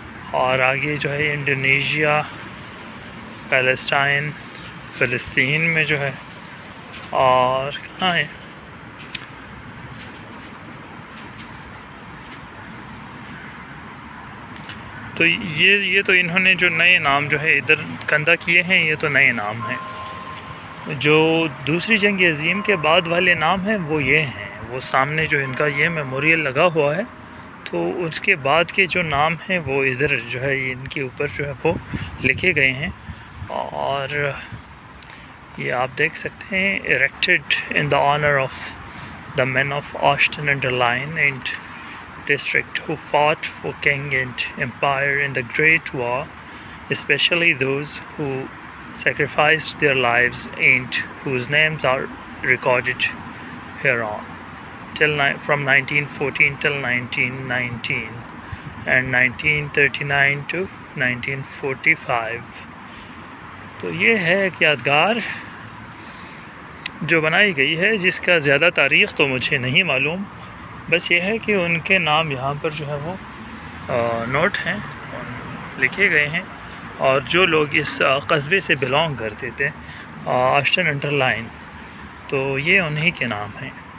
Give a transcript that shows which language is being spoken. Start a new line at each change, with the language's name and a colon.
Urdu: اور آگے جو ہے انڈونیشیا، پیلسٹائن، فلسطین میں جو ہے، اور کہاں ہے؟ تو یہ تو انہوں نے جو نئے نام جو ہے ادھر کندہ کیے ہیں، یہ تو نئے نام ہیں. جو دوسری جنگ عظیم کے بعد والے نام ہیں وہ یہ ہیں. وہ سامنے جو ان کا یہ میموریل لگا ہوا ہے، تو اس کے بعد کے جو نام ہیں وہ ادھر جو ہے ان کے اوپر جو ہے وہ لکھے گئے ہیں. اور یہ آپ دیکھ سکتے ہیں،
English: erected in the honor of the men of Austen-under-Lyne and district who fought for king and empire in the Great War, especially those who sacrificed their lives and whose names are recorded hereon from 1914 till 1919 and 1939 to 1945.
Urdu: تو یہ ہے ایک یادگار جو بنائی گئی ہے، جس کا زیادہ تاریخ تو مجھے نہیں معلوم. بس یہ ہے کہ ان کے نام یہاں پر جو ہے وہ نوٹ ہیں، لکھے گئے ہیں. اور جو لوگ اس قصبے سے بلونگ کرتے تھے، آسٹن انڈر لائن، تو یہ انہی کے نام ہیں.